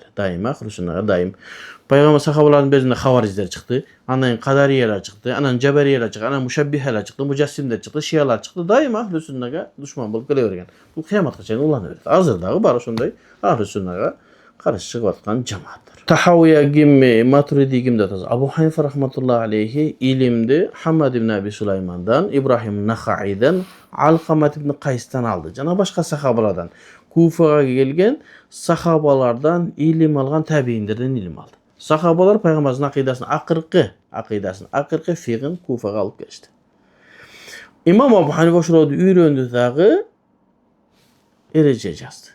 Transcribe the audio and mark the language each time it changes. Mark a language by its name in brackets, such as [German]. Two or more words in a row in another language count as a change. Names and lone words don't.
[Kyrgyz] Дайыма Ахлус-суннага дайым. Пайгамбар сахабалардын безинде хавариздер чыкты, анан кадариялар чыкты, анан жабариялар чыкты, анан мушаббихалар чыкты, мужассимдер чыкты, шиялар чыкты. Дайыма Ахлус-суннага душман болуп келе берген. Бул кыяматка чейин улана берет. Азыр дагы бар ошондой Ахлус-суннага каршы чыгып аткан жамааттар. Тахавия ким, Матуриди ким деп атабыз? Абу Ханифа [Arabic] رحمة الله عليه [Kyrgyz] илимди Хаммад ибн Аби Сулаймандан, Ибрахим Нахаидан, Алкамат ибн Кайстан алды. Жана башка сахабалардан, Куфага келген сахабалардан илим алган табииндерден илим алды. Сахабалар пайгамбардын акыркы фигин Куфага алып келишти. Имам Абу Ханифа ошолорду үйрөндү дагы эреже жазды.